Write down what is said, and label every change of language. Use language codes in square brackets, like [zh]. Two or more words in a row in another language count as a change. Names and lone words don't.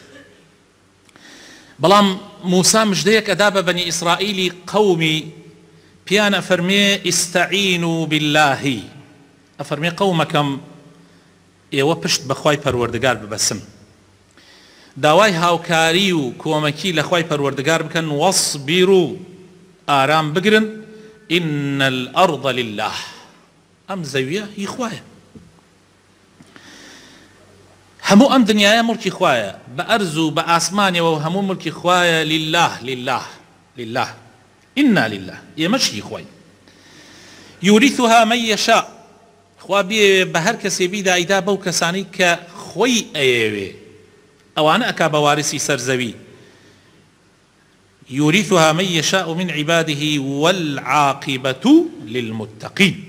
[ckb] بەڵام موسا مژدەیەک ئەدا بە بەنی ئیسرائیلی قەومی، پیان ئەفەرمێ [ar] ئیستەعینوا بالله، [ckb] ئەفەرمێ قەومەکەم ئێوە پشت بەخوای پەروەردگار ببەسن، داوای هاوکاری و کۆمەکی لە خوای پەروەردگار بکەن، وەصبیروا ئارام بگرن، [ar] ئین الأرض لله، [ckb] ئەم زەویە هی خوایە، هەموو ئەم دنیایە مڵکی خوایە، بە ئەرز و بە ئاسمانیەوە و هەموو مڵکی خوایە. [ar] لله لله لله ئینا لله، [ckb] ئێمەشی خوای. [ar] یوریثها من یەشاء، [ckb] خوا بێ بە هەر کەسێ بیدایدا بەو کەسانی کە خۆی ئەیەوێ، ئەوانە ئەکا بە وارسی سەرزەوی. [ar] یوریثها من یەشاء من عیباده والعاقبة للمتقین.